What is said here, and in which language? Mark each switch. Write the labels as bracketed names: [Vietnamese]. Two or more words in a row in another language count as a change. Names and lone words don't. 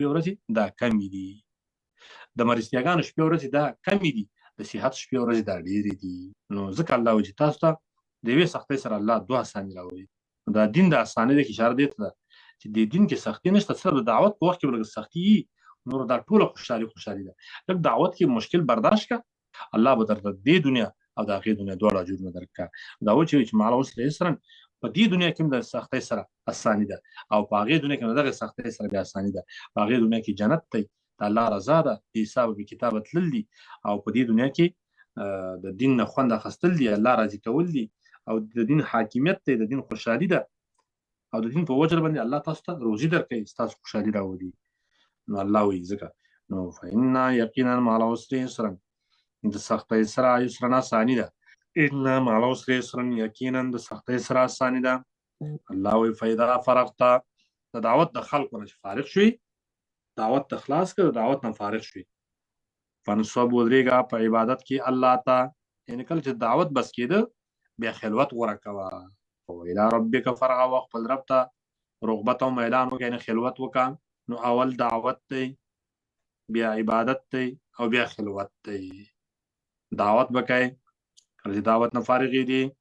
[Pashto] ورځې دا کمې دي د مرستیاګانو شپې ورځې دا کمې دي د صحت شپې ورځې دا ډېرې دي نو ځکه الله وایي چې تاسو ته د یوې سختۍ سره الله دوه اساني راوړي دا دین د اسانۍ د اشاره دې ته ده چې د دین کې سختي نشته صرف د دعوت په وخت کې به لږ سختي وي نور دا ټوله خوشحالي ده لږ دعوت کې مشکل برداشت کړه الله به درته دې دنیا او د هغې دنیا دواړه اجرونه درکړه دا وایي چې [Arabic] مع العسر یسرا [Pashto] په دې دنیا کې هم د سختۍ سره اساني ده او په هغې دنیا کې هم دغه سختۍ سره بیا اساني ده په هغې دنیا کې جنت دی د الله رضا ده د حساب به کتابه تلل دي او په دې دنیا کې د دین نه خوند اخیستل دي الله راضي کول دي او د دین حاکمیت دی د دین خوشحالي ده او د دین په وجه باندې الله تاسو ته روزي درکوي ستاسو خوشحالي راوړي نو الله وایي ځکه نو فإن یقینا [Arabic] مع العسر یسرا [Pashto] د سختۍ سره یسرا اساني ده [Arabic] ان مع العسر یسرا [Pashto] یقینا د سختۍ سره اساني ده الله وایي [Arabic] فإذا فرغت [Pashto] د دعوت د خلکو نه فارغ شوي دعوت ته خلاص کړه دعوت نه فارغ شوي فانصب ودرېږه په عبادت کې الله ته یعنې کله چې دعوت بس کېده بیا خلوت غوره کوه او [Arabic] الی ربک فرغه [Pashto] و خپل رب ته رغبت او میلان وکړه یعنې خلوت وکړه نو اول دعوت دی بیا عبادت دی او بیا خلوت دی دعوت به کوئ کله چې دعوت نه فارغې دي